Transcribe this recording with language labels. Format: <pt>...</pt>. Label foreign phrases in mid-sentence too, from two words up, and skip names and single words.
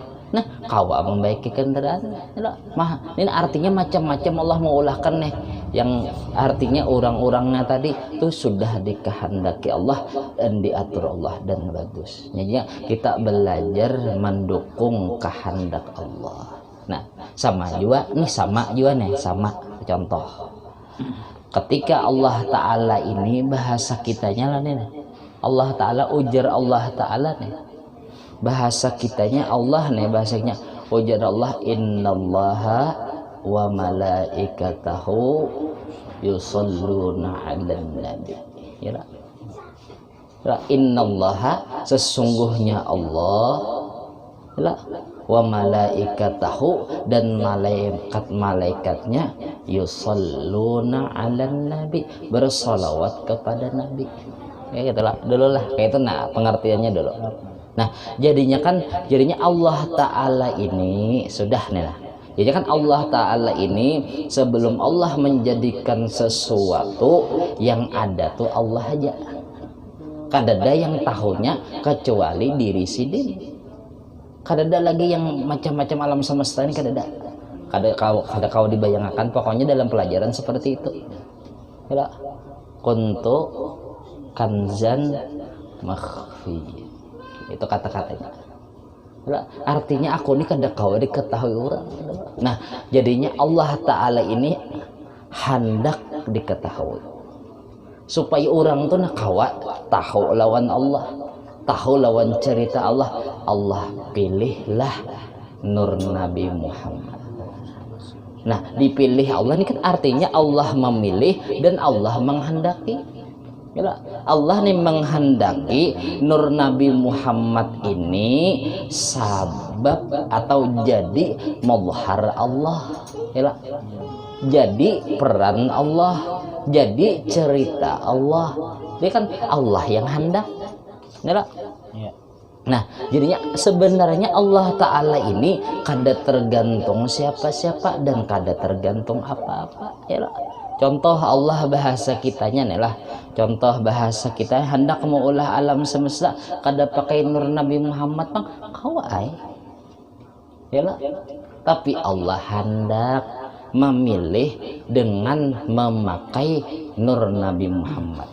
<bjn>Nah kawa membaiki kendaraan mah ini artinya macam-macam Allah mengulahkan nih, yang artinya orang-orangnya tadi itu sudah dikehendaki Allah dan diatur Allah dan bagus.</bjn> <id>Jadi kita belajar mendukung kehendak Allah.</id> <bjn>Nah sama juga nih sama contoh ketika Allah Ta'ala ini bahasa kitanya lah nih, Allah Ta'ala ujar Allah Ta'ala nih bahasa kitanya Allah nih, bahasanya ujar Allah,</bjn> <ar>إن الله وملائكته يصلون على النبي. Ya.</ar> <id>Innallaha sesungguhnya Allah</id> <ar>وملائكته</ar> <id>dan malaikat-malaikatnya</id> <ar>يصلون على النبي</ar> <id>bersolawat kepada nabi. Ya gitulah dulu lah kayak itu. Nah pengertiannya dulu.</id> <bjn>Nah jadinya Allah Ta'ala ini sudah nih lah.</bjn> <id>Jadi kan Allah Ta'ala ini sebelum Allah menjadikan sesuatu yang ada tuh Allah aja.</id> <bjn>Kadada yang tahunya kecuali diri sendiri. Kadada lagi yang macam-macam alam semesta ini kadada. Kada kau dibayangkan pokoknya dalam pelajaran seperti itu.</bjn> <ar>Ya, كنت كنزا مخفيا.</ar> <id>Itu kata-katanya.</id> <bjn>Artinya aku ini kada kau diketahui orang. Nah jadinya Allah Ta'ala ini hendak diketahui supaya orang tuh nak kawa tahu lawan Allah, tahu lawan cerita Allah.</bjn> <id>Allah pilihlah Nur Nabi Muhammad. Nah dipilih Allah ini kan artinya Allah memilih dan Allah menghendaki. Allah nih menghendaki Nur Nabi Muhammad ini sabab atau jadi mazhar Allah, jadi peran Allah, jadi cerita Allah.</id> <bjn>Dia kan Allah yang hendak, Nah jadinya sebenarnya Allah Ta'ala ini kada tergantung siapa-siapa dan kada tergantung apa-apa. Contoh Allah bahasa kitanya nih lah. Contoh bahasa kita hendak mengolah alam semesta kada pakai Nur Nabi Muhammad bang kawai.</bjn> <id>Tapi Allah hendak memilih dengan memakai Nur Nabi Muhammad.</id>